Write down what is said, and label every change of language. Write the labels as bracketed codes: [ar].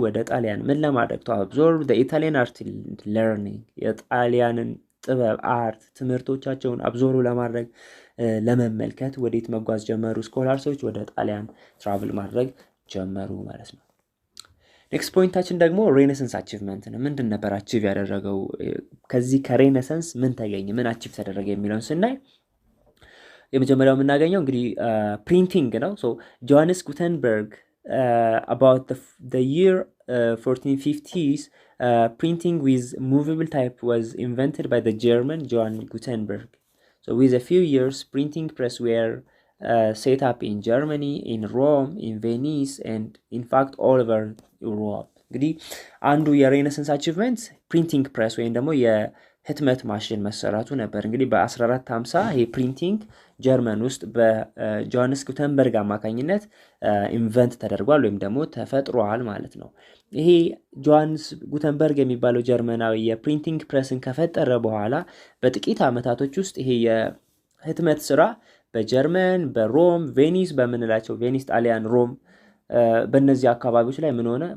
[am] ወደ ጣሊያን። ምን ለማድረግ? [en] ቱ አብዞርቭ ዘ ኢታሊያን አርት ኤንድ ለርኒንግ፣ [am] የጣሊያንን ጥበብ አርት ትምህርቶቻቸውን አብዞሩ ለማድረግ ለመመልከት ወዴት መጓዝ ጀመሩ? ስኮላርሶች ወደ ጣሊያን ትራቨል ማድረግ ጀመሩ ማለት ነው። ኔክስት ፖይንታችን ደግሞ ሬኔሰንስ አቺቭመንት ነው። ምንድን ነበር አቺቭ ያደረገው? ከዚህ ከሬኔሰንስ ምን ተገኘ? ምን አቺቭ ተደረገ የሚለውን ስናይ የመጀመሪያው የምናገኘው እንግዲህ ፕሪንቲንግ ነው። ሶ ጆሐንስ ጉተንበርግ [en] about the year 1450s, printing with movable type was invented by the German Johann Gutenberg. So with a few years, printing press were set up in Germany, in Rome, in Venice, and in fact all over Europe. [am] እንግዲህ አንዱ የሬኔሰንስ አቺቭመንት ፕሪንቲንግ ፕሬስ ወይም ደግሞ የህትመት ማሽን መሰራቱ ነበር። እንግዲህ በ1450 ይሄ ፕሪንቲንግ ጀርመን ውስጥ በጆሐንስ ጉተንበርግ አማካኝነት ኢንቨንት ተደርጓል ወይም ደግሞ ተፈጥሯል ማለት ነው። ይሄ ጆሐንስ ጉተንበርግ የሚባለው ጀርመናዊ የፕሪንቲንግ ፕሬስን ከፈጠረ በኋላ በጥቂት ዓመታቶች ውስጥ ይሄ የህትመት ስራ በጀርመን፣ በሮም፣ ቬኒስ በምንላቸው ቬኒስ፣ ጣሊያን፣ ሮም በእነዚህ አካባቢዎች ላይ ምን ሆነ?